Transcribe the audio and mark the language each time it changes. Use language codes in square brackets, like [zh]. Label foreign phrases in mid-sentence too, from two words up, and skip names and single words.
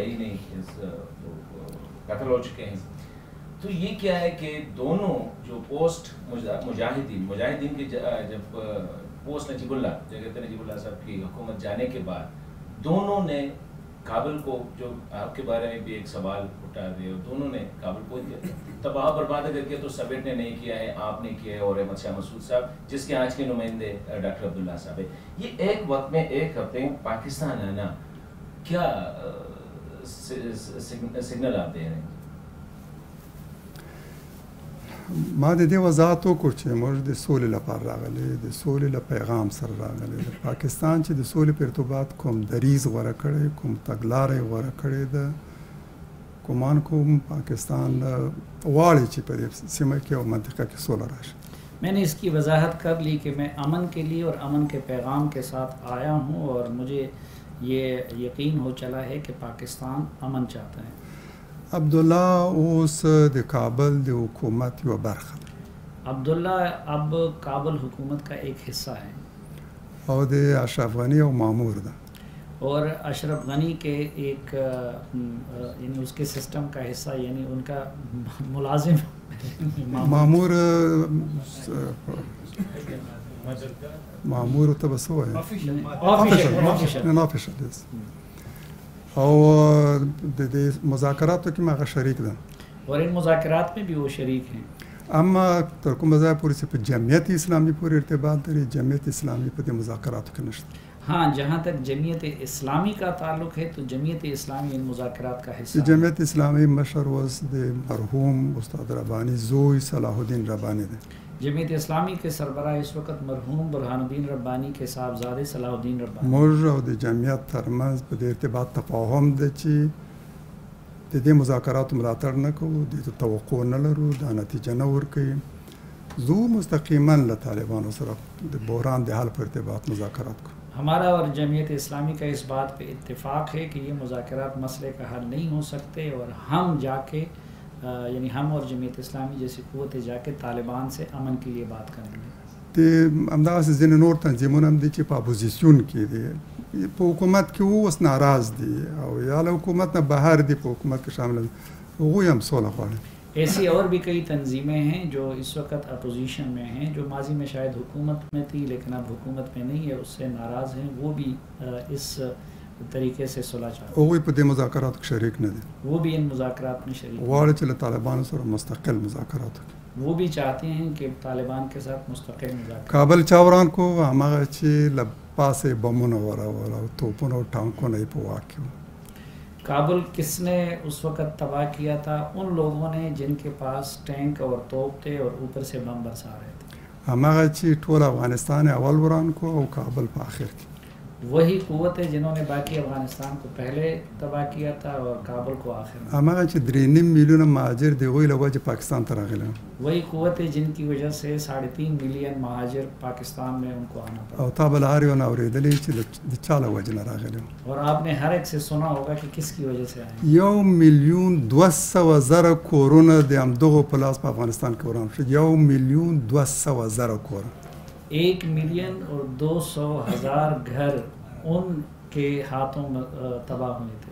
[ur] ہی نہیں, قتل ہو چکے ہیں, تو یہ کیا ہے کہ دونوں جو پوسٹ مجاہدین کے جب پوسٹ نجیب اللہ, جگہ نجیب اللہ صاحب کی حکومت جانے کے بعد دونوں نے کابل کو, جو آپ کے بارے میں بھی ایک سوال اٹھا دے, دونوں نے کابل کو تباہ برباد کر کے تو سبٹ نے نہیں کیا ہے, آپ نے کیا ہے, اور احمد شاہ مسعود صاحب جس کے آج کے نمائندے ڈاکٹر عبداللہ صاحب ہے. یہ ایک وقت میں ایک ہفتے میں پاکستان آنا, کیا سگنل آپ دے رہے ہیں؟ [ps] ما د دې وضاحت وکړو چې موږ د سولې لپاره راغلي, د سولې له پیغام سره راغلي. د پاکستان چې د سولې په ارتباط کوم دریځ غوره کړی, کوم تګلاره غوره کړې ده, ګمان کوم پاکستان غواړي چې په دې سیمه کې او منطقه کې سوله راشي. [ur] میں نے اس کی وضاحت کر لی کہ میں امن کے لیے اور امن کے پیغام کے ساتھ آیا ہوں, اور مجھے یہ یقین ہو چلا ہے کہ پاکستان امن چاہتا ہے. [ps] عبداللہ اوس د کابل د حکومت یو برخه ده. [ur] عبداللہ اب کابل حکومت کا ایک حصہ ہے, [ps] او د اشرف غنی او مامور ده, [ur] اور اشرف غنی کے ایک یعنی اس کے سسٹم کا حصہ, یعنی ان کا ملازم [ps] مامور مامور ته بس وایي آفیشل او د دې مذاکراتو کې ما شریک ده, [ur] اور ان مذاکرات میں بھی وہ شریک ہیں. [ps] اما تر کومه ځای پورې چې په جمعیت اسلامی پورې ارتباط لري, جمعیت اسلامی په دې مذاکراتو کې نشته. [ur] ہاں, جہاں تک جمعیت اسلامی کا تعلق ہے تو جمعیت اسلامی ان مذاکرات کا حصہ ہے. [ps] جمعیت اسلامی مشر اوس د مرحوم استاد ربانی زوی صلاح الدین ربانی ده. [ur] جمعیت اسلامی کے سربراہ اس وقت مرحوم برہان الدین ربانی کے صاحبزادے صلاح الدین ربانی. [ps] موږ او د جمعیت ترمنځ په دې ارتباط تفاهم ده چې د دې مذاکراتو ملاتړ نه کوو, د توقع نه لرو, دا نتیجه نه ورکوي. زه مستقیما له طالبانو سره د بحران د حل په ارتباط مذاکرات کوو. [ur] ہمارا اور جمعیت اسلامی کا اس بات پہ اتفاق ہے کہ یہ مذاکرات مسئلے کا حل نہیں ہو سکتے, اور ہم جا کے یعنی ہم اور جمعیت اسلامی جیسی قوتیں جا کے طالبان سے امن کے لیے بات کریں گے. [ps] د همداسې ځینې نور تنظیمونه هم دي چې په اپوزیسیون کې دي, په حکومت کې اوس ناراض دي, او یا له حکومت نه بهر دي, په حکومت کې شامل دي, هغوی هم سوله غواړي. [ur] ایسی اور بھی کئی تنظیمیں ہیں جو اس وقت اپوزیشن میں ہیں, جو ماضی میں شاید حکومت میں تھی لیکن اب حکومت میں نہیں ہے, اس سے ناراض ہیں, وہ بھی اس طریقے سے صلح چاہتے ہیں. [ps] هغوی په دې مذاکراتو کې شریک نه دي, [ur] وہ بھی ان مذاکرات میں شریک ہیں. [ps] غواړي چې له طالبانو سره مستقل مذاکرات وکړي. [ur] وہ بھی چاہتے ہیں کہ طالبان کے ساتھ مستقل مذاکرات. [ps] کابل چا وران کو, هماغه چې له پاسه بمونه ورول او توپونه او ټانکونه یې په واک کې وو. [ur] کابل کس نے اس وقت تباہ کیا تھا؟ ان لوگوں نے جن کے پاس ٹینک اور توپ تھے اور اوپر سے بم برسا رہے تھے. [ps] هماغه چې ټول افغانستان اول وران کو او کابل په آخر کې. [ur] وہی قوت ہے جنہوں نے باقی افغانستان کو پہلے تباہ کیا تھا اور کابل کو آخر میں. [ps] هماغه چې 3.5 میلیونه مهاجر د هغوی له وجې پاکستان ته راغلي, [ur] وہی قوت ہے جن کی وجہ سے 3.5 ملین مہاجر پاکستان میں ان کو آنا پڑا. [ps] او تا به له هر یو نه اورېدلې چې د چا له وجې نه راغلي, [ur] اور آپ نے ہر ایک سے سنا ہوگا کہ کس کی وجہ سے آئے. [ps] 1,200,000 کورونه د همدغو په لاس په افغانستان کې وران شو. [ur] 1,200,000 کور, 1 ملین اور 200,000 گھر ان کے ہاتھوں میں تباہ ہوئے تھے.